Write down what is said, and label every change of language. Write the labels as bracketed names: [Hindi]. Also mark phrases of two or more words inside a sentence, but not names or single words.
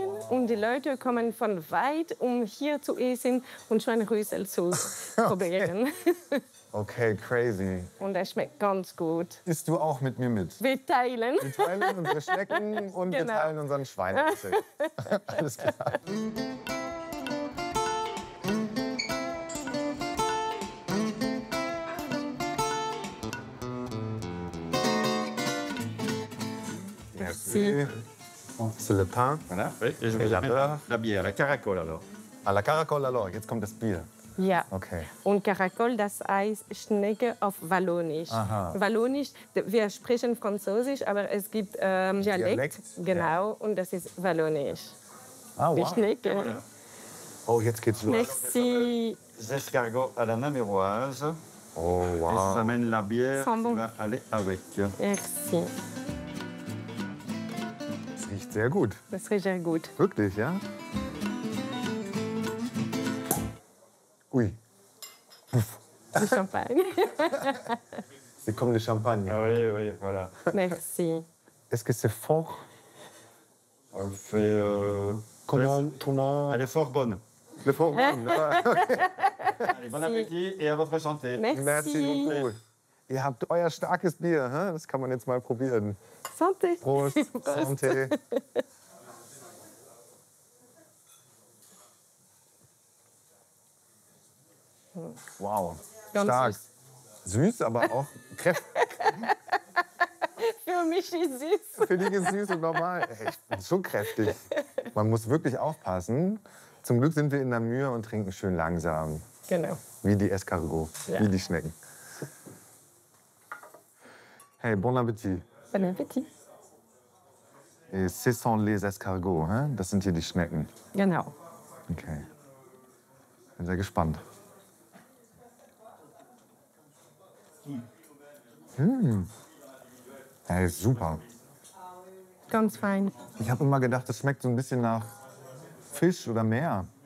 [German] Und die Leute kommen von weit, um hier zu essen und Schweinerüssel zu probieren. [English] Okay, crazy. [German] Und das schmeckt ganz gut. Isst du auch mit mir mit? Wir teilen. Wir teilen unsere Schnecken und wir Genau. teilen unseren Schweinerüssel. Alles klar. [French] Merci. C'est le pain. Voilà, oui. Et je vais mettre la bière, la caracole alors. À la caracole alors. [German] Jetzt kommt das Bier. Ja. Okay. Und Caracol, das heißt Schnecke auf Wallonisch. Aha. Wallonisch, wir sprechen Französisch, aber es gibt Dialekt. Dialekt? Genau, und das ist Wallonisch. Ah, Die wow. Schnecke. Oh, jetzt geht's los. [French] Merci. Les escargots à la naméroise. Oh, Et wow. ça mène la bière Sont qui bons. va aller avec. Merci. [German] Das riecht sehr gut. Das riecht sehr gut. Wirklich, ja? Ui. [French] Du Champagne. C'est comme le champagne. Ah oui, oui, voilà. Merci. Est-ce que c'est fort? On fait. Elle est fort bonne. Le fort. Allez, bon appétit et à votre santé. Merci. Merci beaucoup. [German] Ihr habt euer starkes Bier, hä? Das kann man jetzt mal probieren. [French] Santé. [German] Prost. Santé. Wow. Ganz Stark. süß. Süß, aber auch kräftig. Für mich ist süß. Für dich ist süß und normal. Ey, ich bin so kräftig. Man muss wirklich aufpassen. Zum Glück sind wir in Namur und trinken schön langsam. Genau. Wie die Escargots, Ja. wie die Schnecken. [French] Hey, bon appétit. Bon Appetit. Et ce sont les escargots, hein? [German] Das sind hier die Schnecken. Genau. Okay. Bin sehr gespannt. Hey, super. Ganz fein. Ich habe immer gedacht, das schmeckt so ein bisschen nach Fisch oder Meer.